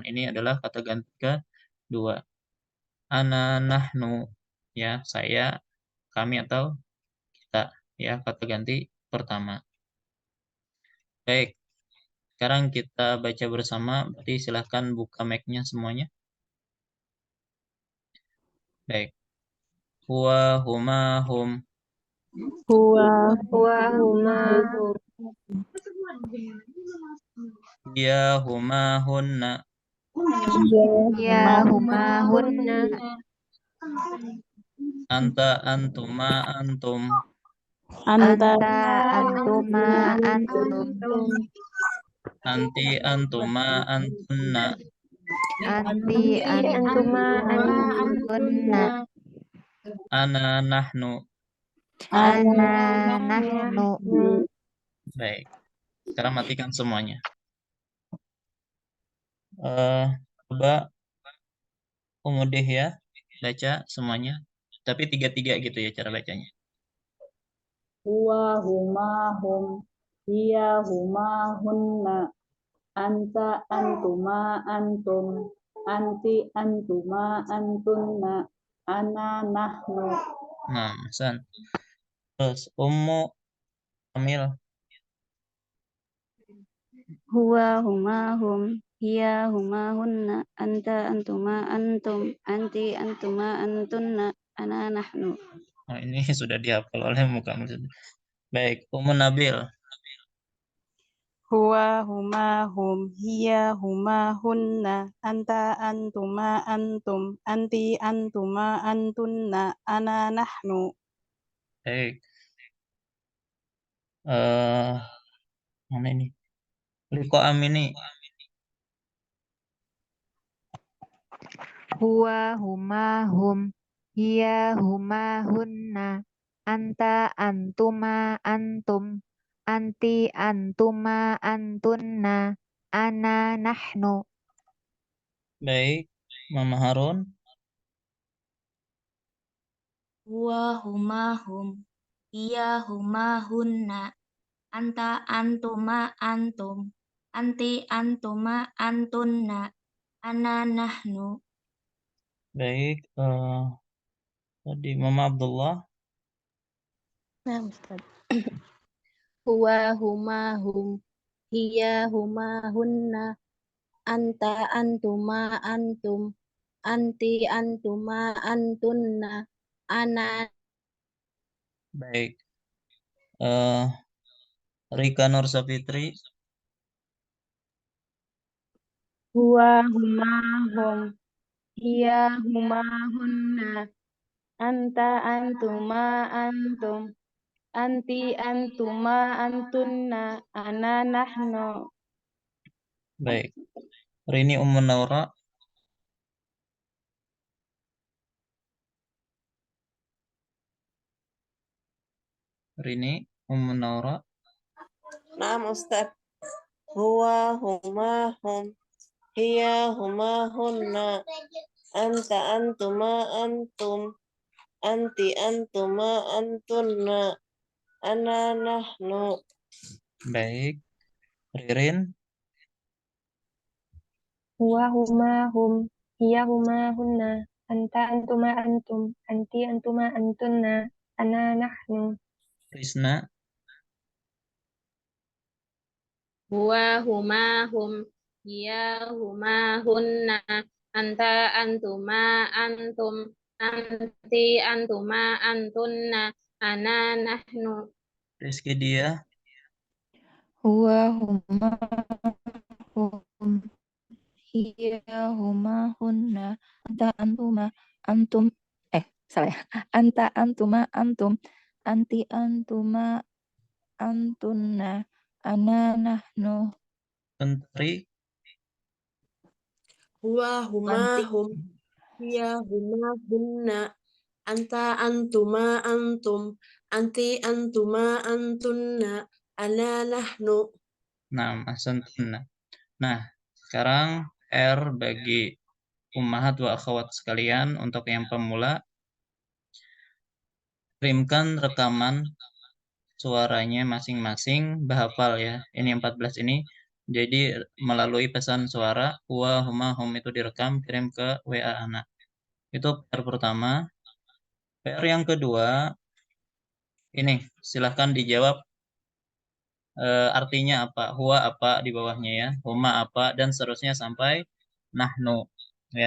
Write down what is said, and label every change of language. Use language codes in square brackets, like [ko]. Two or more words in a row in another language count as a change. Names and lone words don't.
[id] Ini adalah kata ganti kedua. [ar] أنا، نحن, [id] ya saya, kami atau kita, ya kata ganti pertama. Baik, sekarang kita baca bersama. Berarti silahkan buka mic-nya semuanya. Baik. [ar] هو، هما، هم. هو, هما, هي، هما, هن. يا هما هن, أنت، أنتما، أنتم. أنت, أنتما أنتم, أنتِ، أنتما، أنتن. أنتِ أنتما أنتن, أنا، نحن. أنا نحن. [id] Baik. Sekarang matikan semuanya. Coba Umudih ya, baca semuanya. Tapi 3-3 gitu ya cara bacanya. [ar] هو، هما، هم. هي، هما, هن. أنت، أنتما، أنتم. أنتِ، أنتما، أنتن. أنا، نحن. [id] Nah, Hasan. Terus Ummu Amil. [ar] هو هما هم. هي هما هن. أنت أنتما أنتم. أنتِ أنتما أنتن. أنا نحن. [id] Oh, ini sudah dihafal oleh muka Amil. Baik, Ummu Nabil. [ar] هو، هما، هم، هي، هما, هن، أنت، أنتما، أنتم، أنتِ، أنتما، أنتن، أنا، نحن. [id] Baik. Mana ini? Liko Amini. [ar] هو هما هم، هي هما هن، أنت أنتما أنتم، أنتِ أنتما أنتن، أنا نحن. [id] Baik, Mama Harun. [ar] هو هما هم، هي هما هن، أنت أنتما أنتم، أنتِ أنتما أنتن، أنا نحن. [id] Baik, tadi Mama Abdullah. Nah, Ustaz. [ar] هو، هما، هم، هي، هما, هن، أنت، أنتما، أنتم، أنتِ، أنتما، أنتن، أنا. [id] Baik. Rika Nur Sapitri. [ar] هو، هما، هم، هي، هما, هن، أنت، أنتما، أنتم، أنتِ أنتما أنتن أنا نحن. [id] Baik. Rini Ummun Naura. Rini Ummun Naura. [ar] نعم أستاذ. هو هما هم. هي هما هن. أنت أنتما أنتم. أنتِ أنتما أنتن. أنا نحن. [id] Baik. Ririn. [ar] هو هما هم، هي هما هن، أنت أنتما أنتم، أنتِ أنتما أنتن، أنا نحن. [id] Risna. [ar] هو هما هم، هي هما هن، أنت أنتما أنتم، أنتِ أنتما أنتن، أنا نحن. [id] Rizky Dia. [ar] هو هما هم. هي هما هن. أنت أنتما أنتم. [id] Salah ya. [ar] أنت أنتما أنتم. أنتِ أنتما أنتن. أنا نحن. [id] Menteri. [ar] هو هما هم. هي هما هن. أنت أنتما أنتم. أنتِ أنتما أنتن. أنا نحن. [id] Nah, ahsantuna. Nah, sekarang R bagi [ar] أمهات وأخوات [id] sekalian untuk yang pemula. Kirimkan rekaman suaranya masing-masing, bahafal ya. Ini 14 ini. Jadi melalui pesan suara, [ar] هو هما هم [id] itu direkam, kirim ke WA anak. Itu PR pertama. PR yang kedua, ini silahkan dijawab artinya apa, huwa apa di bawahnya ya, huma apa, dan seterusnya sampai nahnu ya.